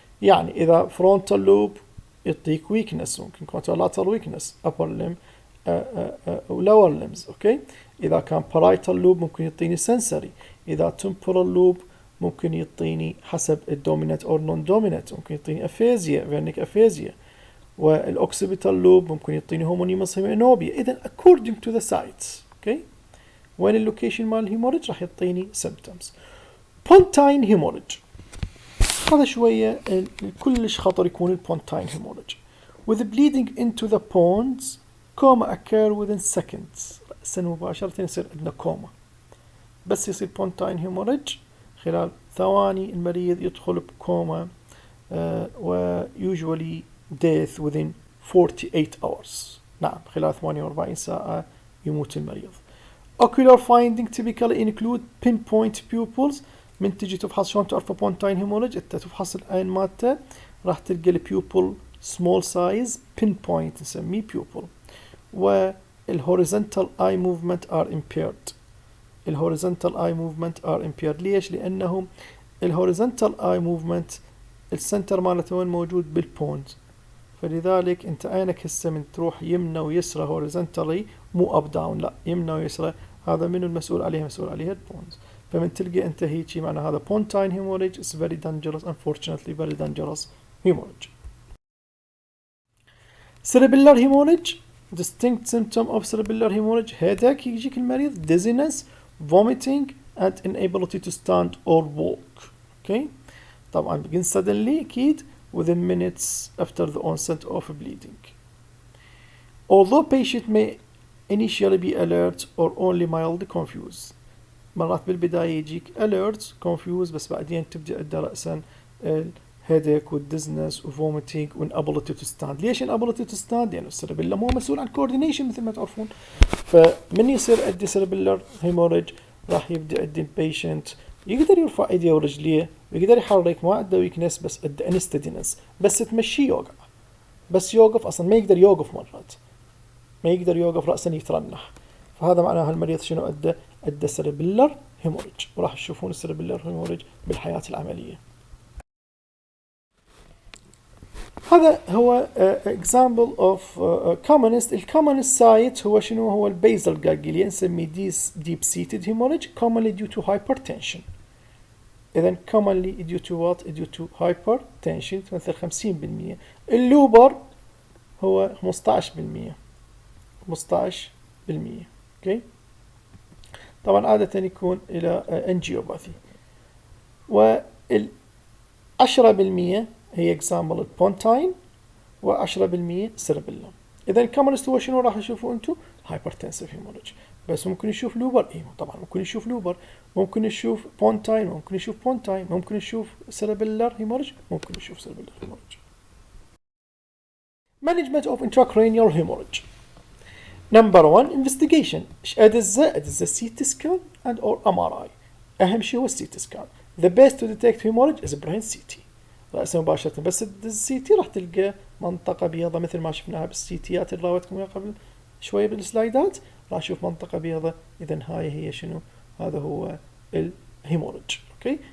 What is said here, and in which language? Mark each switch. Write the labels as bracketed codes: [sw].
[ar] يعني إذا frontal lobe يعطيك weakness، ممكن contralateral weakness upper limb و lower limbs. [en] okay. [ar] إذا كان parietal lobe ممكن يعطيني sensory. إذا temporal lobe ممكن يعطيني حسب الدومينات أو non-dominant، ممكن يعطيني aphasia vernic aphasia. والoccipital lobe ممكن يعطيني homonymous hemianopia. إذا [en] according to the sites. okay. [ar] وين اللوكيشن مال الهيموريج راح يعطيني symptoms. pontine hemorrhage هذا شوية كلش خطر يكون البونتاين hemorrhage. [en] with bleeding into the pons coma occur within seconds. [ar] رأسا مباشرة يصير عندنا كوما، بس يصير pontine hemorrhage خلال ثواني المريض يدخل بكوما و [en] usually death within 48 hours. [ar] نعم، خلال 48 ساعة يموت المريض. [en] ocular finding typically include pinpoint pupils. [ar] من تجي تفحص شلون تعرف pontine hemorrhage؟ انت تفحص العين مالته راح تلقى البيوبل small size pinpoint نسميه pupil. [en] والhorizontal eye movement are impaired. الhorizontal eye movement are impaired. [ar] ليش؟ لأنه الhorizontal eye movement السنتر مالته وين موجود؟ بالبونز. فلذلك انت عينك هسه من تروح يمنى ويسرى horizontally مو up down، لا يمنى ويسرى، هذا منو المسؤول عليها؟ مسؤول عليها البونز. فمن تلقى انت هيجي معنى هذا [en] pontine hemorrhage is very dangerous, unfortunately very dangerous hemorrhage. cerebellar hemorrhage distinct symptom of cerebellar hemorrhage headache [ar] يجيك المريض، [en] dizziness, vomiting and inability to stand or walk. okay. طبعا begin suddenly أكيد within minutes after the onset of bleeding. Although patient may initially be alert or only mildly confused. [ar] مرات بالبداية يجيك alert confused، بس بعدين تبدأ عنده رأسا headache والدزنس وvomiting inability to stand. ليش inability to stand؟ لأنه السيربيلا مو مسؤول عن coordination مثل ما تعرفون. فمن يصير عندي cerebellar hemorrhage راح يبدأ عندي patient يقدر يرفع ايديه ورجليه ويقدر يحرك، ما عنده ويكنس بس عنده انستدينس، بس تمشيه يوقع، بس يوقف اصلا ما يقدر يوقف، مرات ما يقدر يوقف، راسا يترنح. فهذا معناه المريض شنو عنده cerebellar hemorrhage، وراح تشوفون cerebellar hemorrhage بالحياة العملية. [en] هذا هو example of commonest. [ar] الcommonest site هو شنو؟ هو البيزل جانجليا، نسميه [en] deep seated hemorrhage commonly due to hypertension. إذا commonly due to what؟ due to hypertension تمثل 50%. [ar] اللوبر هو 15%. 15%. okay. طبعا عادة يكون إلى angiopathy. وال 10% هي example البونتاين، و10% cerebellum. إذا commonest هو شنو راح تشوفوا أنتم؟ hypertensive hemorrhage. بس ممكن نشوف لوبر، طبعا ممكن نشوف لوبر، ممكن نشوف بونتاين، ممكن نشوف بونتاين، ممكن نشوف cerebellar hemorrhage، ممكن نشوف cerebellar hemorrhage. [en] Management of intracranial hemorrhage. Number 1 investigation. ايش ادز CT scan and or MRI. [ar] اهم شيء هو CT scan. [en] The best to detect hemorrhage is brain CT. [ar] رأسا مباشرة، بس الCT راح تلقى منطقة بيضة مثل ما شفناها بالسيتيات اللي راوتكم قبل شوية بالسلايدات، راح نشوف منطقة بيضة. إذا هاي هي شنو؟ هذا هو الهيموريج. اوكي.